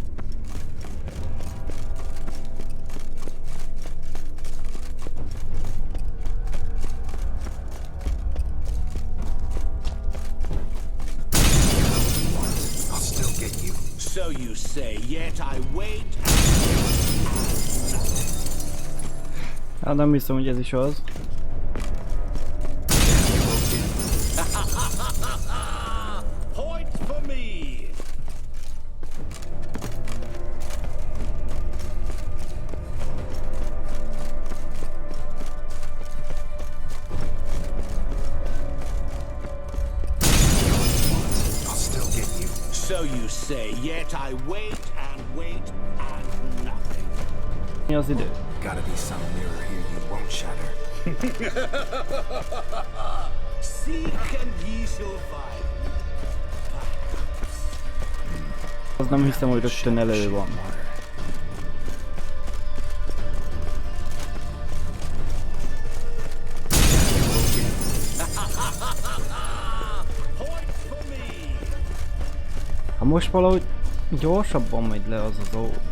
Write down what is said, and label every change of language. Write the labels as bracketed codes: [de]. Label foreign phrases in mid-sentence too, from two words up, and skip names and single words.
[en] I'll still get you. So you say, yet I wait [hu] Hát nem hiszem, hogy ez is az. [en] Point for me. I'll still get you. So you say, yet I wait and nothing. [hu] Mi az idő? [en] Gotta be some mirror here you won't shatter. Seek and ye shall find. [hu] Az nem hiszem, hogy rögtön elő van. Ha most valahogy gyorsabban megy le az az ó.